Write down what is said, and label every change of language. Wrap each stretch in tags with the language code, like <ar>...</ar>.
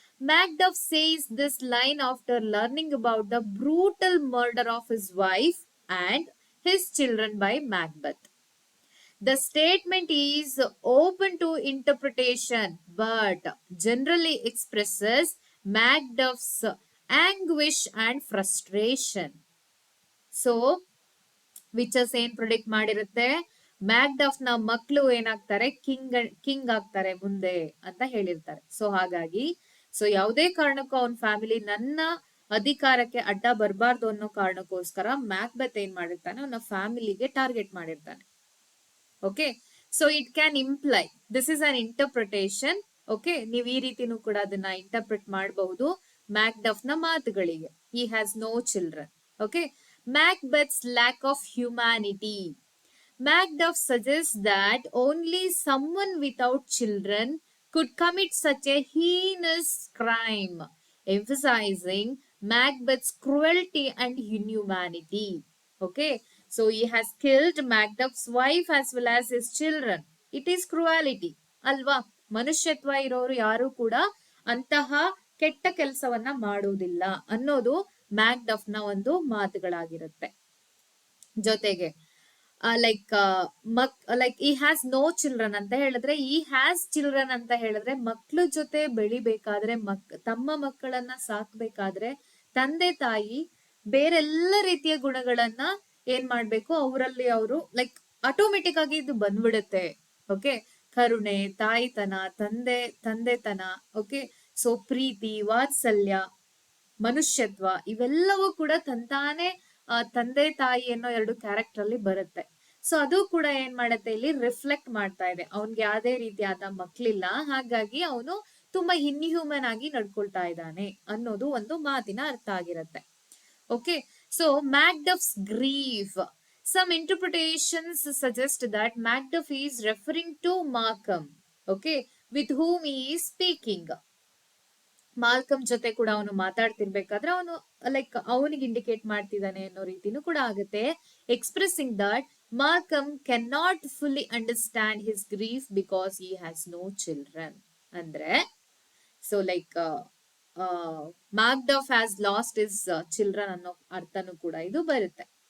<en>Macduff says this line after learning about the brutal murder of his wife and his children by Macbeth. The statement is open to interpretation but generally expresses Macduff's anguish and frustration.</en> <kn>So witches ಏನ್ ಪ್ರೊಡಿಕ್ಟ್ ಮಾಡಿರುತ್ತೆ, ಮ್ಯಾಕ್ಡಫ್ ನ ಮಕ್ಕಳು ಏನಾಗ್ತಾರೆ, king ಆಗ್ತಾರೆ ಮುಂದೆ ಅಂತ ಹೇಳಿರ್ತಾರೆ. So ಹಾಗಾಗಿ ಯಾವುದೇ ಕಾರಣಕ್ಕೂ ಅವನ ಫ್ಯಾಮಿಲಿ ನನ್ನ ಅಧಿಕಾರಕ್ಕೆ ಅಡ್ಡ ಬರಬಾರ್ದು ಅನ್ನೋ ಕಾರಣಕ್ಕೋಸ್ಕರ ಮ್ಯಾಕ್ಬೆತ್ ಏನ್ ಮಾಡಿರ್ತಾನೆ, ಅವನ ಫ್ಯಾಮಿಲಿಗೆ ಟಾರ್ಗೆಟ್ ಮಾಡಿರ್ತಾನೆ.</kn> <en>Okay, so it can imply, this is an interpretation.</en> <kn>Okay, ನೀವ್ ಈ ರೀತಿನೂ ಕೂಡ ಅದನ್ನ ಇಂಟರ್ಪ್ರಿಟ್ ಮಾಡಬಹುದು ಮ್ಯಾಕ್ಡಫ್ ನ ಮಾತುಗಳಿಗೆ.</kn> <en>He has no children. Okay, Macbeth's lack of humanity. Macduff suggests that only someone without children could commit such a heinous crime, emphasizing Macbeth's cruelty and inhumanity. Okay, so he has killed Macduff's wife as well as his children. It is cruelty. ಅಲ್ವಾ?</en> <kn>ಮನುಷ್ಯತ್ವ ಇರೋರು ಯಾರು ಕೂಡ ಅಂತಹ ಕೆಟ್ಟ ಕೆಲಸವನ್ನ ಮಾಡುವುದಿಲ್ಲ ಅನ್ನೋದು ಮ್ಯಾಕ್ಡಫ್ ನ ಒಂದು ಮಾತುಗಳಾಗಿರುತ್ತೆ. ಜೊತೆಗೆ ಲೈಕ್</kn> <en>he has no children</en> <kn>ಅಂತ ಹೇಳಿದ್ರೆ,</kn> <en>he has children</en> <kn>ಅಂತ ಹೇಳಿದ್ರೆ ಮಕ್ಳ ಜೊತೆ ಬೆಳಿಬೇಕಾದ್ರೆ, ತಮ್ಮ ಮಕ್ಕಳನ್ನ ಸಾಕ್ಬೇಕಾದ್ರೆ ತಂದೆ ತಾಯಿ ಬೇರೆಲ್ಲ ರೀತಿಯ ಗುಣಗಳನ್ನ ಏನ್ ಮಾಡ್ಬೇಕು, ಅವರಲ್ಲಿ ಅವರು ಲೈಕ್ ಆಟೋಮೆಟಿಕ್ ಆಗಿ ಇದು ಬಂದ್ಬಿಡುತ್ತೆ. ಓಕೆ, ಕರುಣೆ, ತಾಯಿತನ, ತಂದೆತನ. ಓಕೆ, ಸೊ ಪ್ರೀತಿ, ವಾತ್ಸಲ್ಯ, ಮನುಷ್ಯತ್ವ ಇವೆಲ್ಲವೂ ಕೂಡ ತಂತಾನೆ ತಂದೆ ತಾಯಿ ಅನ್ನೋ ಎರಡು ಕ್ಯಾರೆಕ್ಟರ್ ಅಲ್ಲಿ ಬರುತ್ತೆ. ಸೊ ಅದು ಕೂಡ ಏನ್ ಮಾಡತ್ತೆ, ಇಲ್ಲಿ ರಿಫ್ಲೆಕ್ಟ್ ಮಾಡ್ತಾ ಇದೆ. ಅವನ್ಗೆ ಯಾವ್ದೇ ರೀತಿಯಾದ ಮಕ್ಳಿಲ್ಲ, ಹಾಗಾಗಿ ಅವನು ತುಂಬಾ ಇನ್ಹ್ಯೂಮನ್ ಆಗಿ ನಡ್ಕೊಳ್ತಾ ಇದ್ದಾನೆ ಅನ್ನೋದು ಒಂದು ಮಾತಿನ ಅರ್ಥ ಆಗಿರತ್ತೆ.</kn> <en>Okay, so Macduff's grief. Some interpretations suggest that Macduff is referring to Markham, okay, with whom he is speaking.</en> <kn>Malcolm ಜೊತೆ ಕೂಡ ಅವನು ಮಾತಾಡ್ತಿರ್ಬೇಕಾದ್ರೆ ಅವನು ಲೈಕ್ ಅವನಿಗೆ ಇಂಡಿಕೇಟ್ ಮಾಡ್ತಿದ್ದಾನೆ ಅನ್ನೋ ರೀತಿನೂ ಕೂಡ ಆಗುತ್ತೆ.</kn> <en>Expressing that Malcolm can not fully understand his grief because he has no children.</en> <kn>ಅಂದ್ರೆ so like</kn> <en>Macduff has lost his children</en> <kn>ಅನ್ನೋ ಅರ್ಥನೂ ಕೂಡ ಇದು ಬರುತ್ತೆ.</kn>